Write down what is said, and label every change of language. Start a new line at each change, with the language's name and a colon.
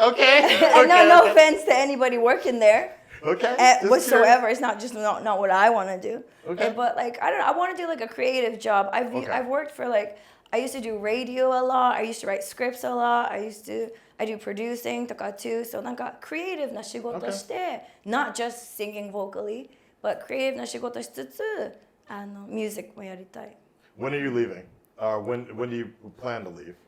English: Okay. And no offense to anybody working there. Okay. just Whatsoever. It's not just not what I want to do. Okay. But like, I don't know. I want to do like a creative job. I've worked for like, I used to do radio a lot. I used to write scripts a lot. I do producing とか too.
Japanese: So なんか creative な仕事して、
English: not just singing vocally, but
Japanese: creative な仕事しつつ、music もやりたい。
English: When are you leaving? When do you plan to leave?